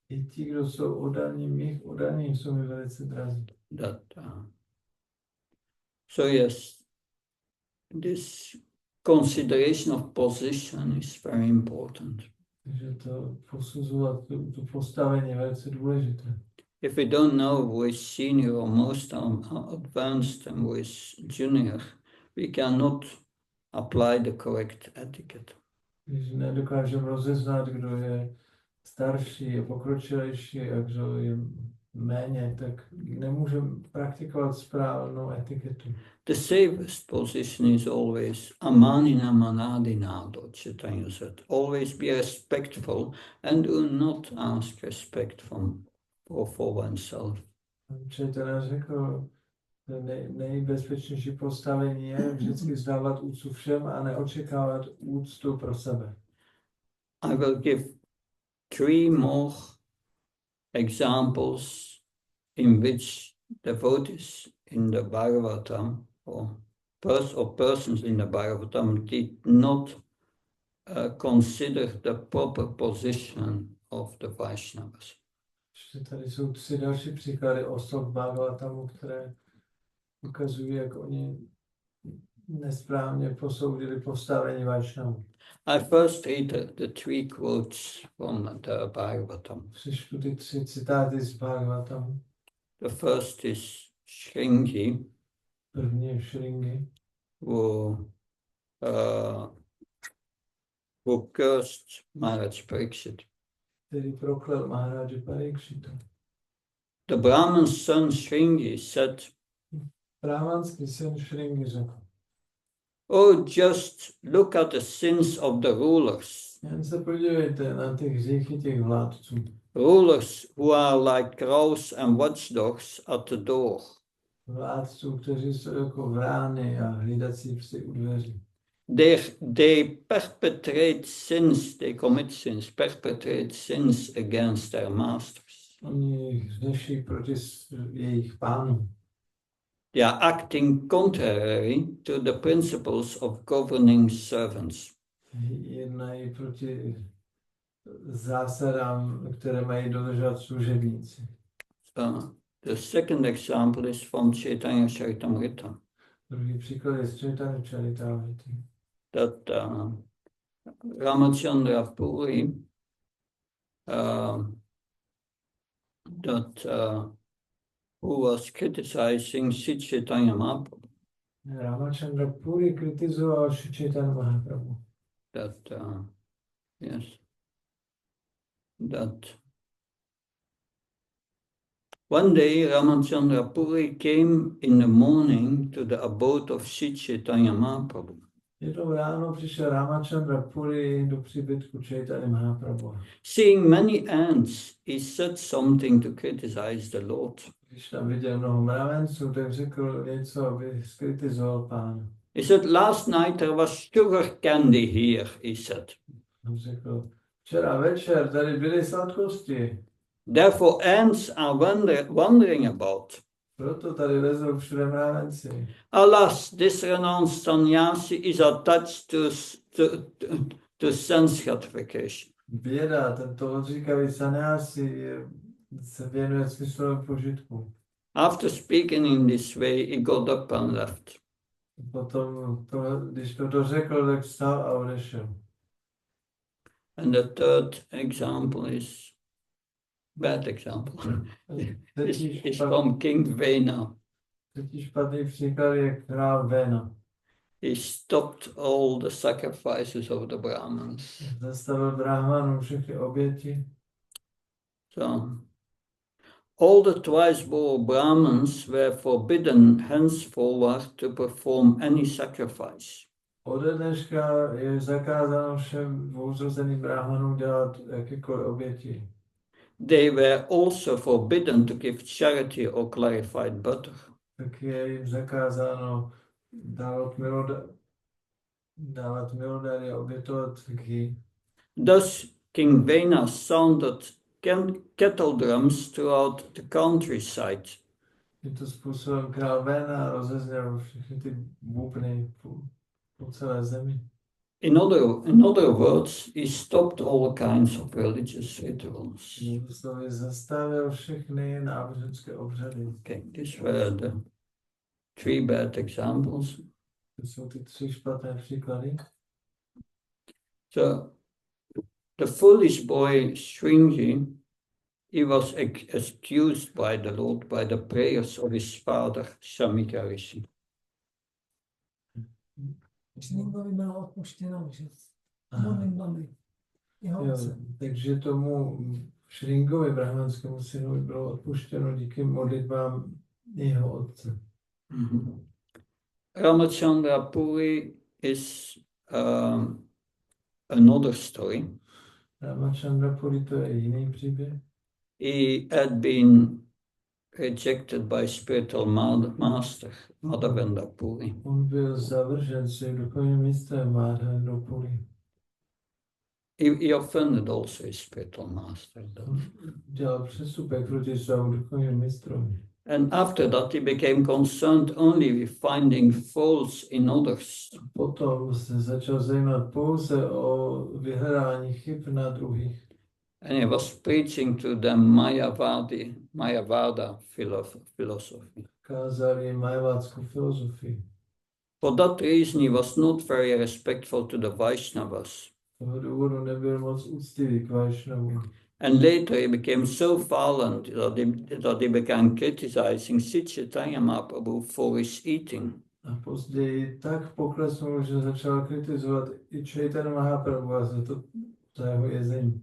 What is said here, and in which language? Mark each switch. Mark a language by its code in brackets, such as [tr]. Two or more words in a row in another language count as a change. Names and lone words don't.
[en] So yes, this consideration of position is very important. If we don't know who is senior or most advanced and who is junior, we cannot apply the correct etiquette. [cs] Když nedokážeme rozeznat, kdo je starší, je pokročilejší a kdo je méně, tak nemůžeme praktikovat správnou etiketu. [en] The safest position is always [sa] अमानिना मानदेन, [en] Chaitanya said. Always be respectful and do not ask respect for oneself. [cs] Chaitanya řekl, nejbezpečnější postavení je vždycky vzdávat úctu všem a neočekávat úctu pro sebe. [en] I will give 3 more examples in which devotees in the Bhagavatam or persons in the Bhagavatam did not consider the proper position of the Vaishnavas. [cs] Tady jsou 3 další příklady osob Bhagavatamu, které ukazují, jak oni nesprávně posoudili postavení Vaishnavů. [en] I first read the 3 quotes from the Bhagavatam. [cs] Přečtu ty 3 citáty z Bhagavatamu. [en] The first is Shringi, [cs] První je Shringi, [en] who cursed Maharaj Pariksit. [cs] který proklel Maharaja Parikshita. [en] The Brahman's son Shringi said, [cs] Brahmanský syn Shringi řekl, [en] oh, just look at the sins of the rulers. [cs] jen se podívejte na ty hříchy těch vládců. [en] Rulers who are like crows and watchdogs at the door. [cs] Vládců, kteří jsou jako vrány a hlídací psy u dveří. [en] They commit sins, perpetrate sins against their masters. [cs] Oni hřeší proti jejich pánům. [en] They are acting contrary to the principles of governing servants. [cs] Jednají proti zásadám, které mají dodržovat služebníci. [en] The second example is from Chaitanya Charitamrita. [cs] Druhý příklad je z Chaitanya Charitamrity. [en] That Ramachandra Puri, who was criticizing Sri Chaitanya Mahaprabhu. [cs] Ramachandra Puri kritizoval Sri Chaitanya Mahaprabhu. [en] That one day Ramachandra Puri came in the morning to the abode of Sri Chaitanya Mahaprabhu. [cs] Jednou ráno přišel Ramachandra Puri do příbytku Chaitanya Mahaprabhu. [en] Seeing many ants, he said something to criticize the Lord. [cs] Když tam viděl mnoho mravenců, tak řekl něco, aby skritizoval Pána. [en] He said, last night there was sugar candy here, he said. [cs] On řekl, včera večer tady byly sladkosti. [en] Therefore ants are wandering about. [cs] Proto tady lezou všude mravenci. [en] Alas, this renounced sannyasi is attached to sense gratification. [cs] Běda, tento odříkavý sannyasi se věnuje smyslovému požitku. [en] After speaking in this way, he got up and left. [cs] Potom, když to dořekl, tak vstal a odešel. [en] And the third example is bad example [cs] Třetí [en] is from King Vena. [cs] špatný příklad je král Vena. [en] He stopped all the sacrifices of the Brahmins. [cs] Zastavil brahmanům všechny oběti. [en] So, all the twice-born Brahmins were forbidden henceforward to perform any sacrifice. [cs] Ode dneška je zakázáno všem dvouzrozeným brahmanům dělat jakékoliv oběti. [en] They were also forbidden to give charity or clarified butter. [cs] Tak je jim zakázáno dávat milodary a obětovat ghee. [en] Thus, King Vena sounded kettle drums throughout the countryside. [cs] Tímto způsobem král Vena rozezněl všechny ty bubny po celé zemi. [en] In other words, he stopped all kinds of religious rituals. [cs] Slovy zastavil všechny náboženské obřady. [en] Okay, these were the 3 bad examples. [cs] To jsou ty 3 špatné příklady. [en] So, the foolish boy Shringi, he was excused by the Lord by the prayers of his father Shamika Rishi. [cs] Shringovi bylo odpuštěno, že modlitbami jeho otce. Takže tomu Shringovi, brahmanskému synovi, bylo odpuštěno díky modlitbám jeho otce. [en] Mm-hmm. Ramachandra Puri is another story. [cs] Ramachandra Puri, to je jiný příběh. [en] He had been rejected by spiritual master Madhavendra Puri. [cs] On byl zavržen svým duchovním mistrem Madhavendra Puri. [en] He offended also his spiritual master. [cs] Dělal přestupek proti svému duchovnímu mistrovi. [en] And after that he became concerned only with finding faults in others. [cs] Potom se začal zajímat pouze o vyhledání chyb na druhých. [en] And he was preaching to them Mayavada philosophy. [cs] Kázal jim majavádskou filozofii. [en] For that reason he was not very respectful to the Vaishnavas. [cs] Z toho důvodu nebyl moc úctivý k Vaishnavům. [en] And later he became so violent that he began criticizing Sri Chaitanya Mahaprabhu for his eating. [cs] A později tak poklesnul, že začal kritizovat i Chaitanya Mahaprabhu za jeho jezení.